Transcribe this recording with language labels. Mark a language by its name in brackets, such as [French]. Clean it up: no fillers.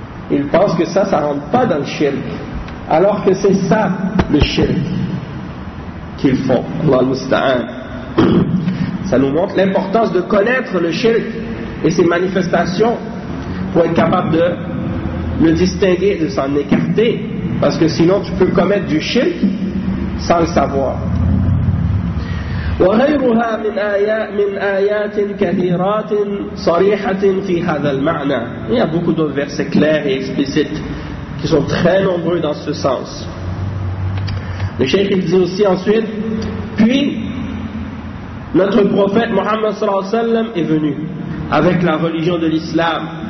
[French] Ils pensent que ça rentre pas dans le shirk, alors que c'est ça le shirk qu'ils font. [Arabic] Allah al-Musta'an. [French] Ça nous montre l'importance de connaître le shirk et ses manifestations pour être capable de le distinguer, de s'en écarter, parce que sinon tu peux commettre du shirk sans le savoir. [Arabic] وغيرها من آيات كثيرات صريحة في هذا المعنى. [French] Il y a beaucoup d'autres versets clairs et explicites qui sont très nombreux dans ce sens. Le cheikh il dit aussi ensuite, puis notre prophète Mohammed sallallahu alayhi wa sallam est venu avec la religion de l'islam.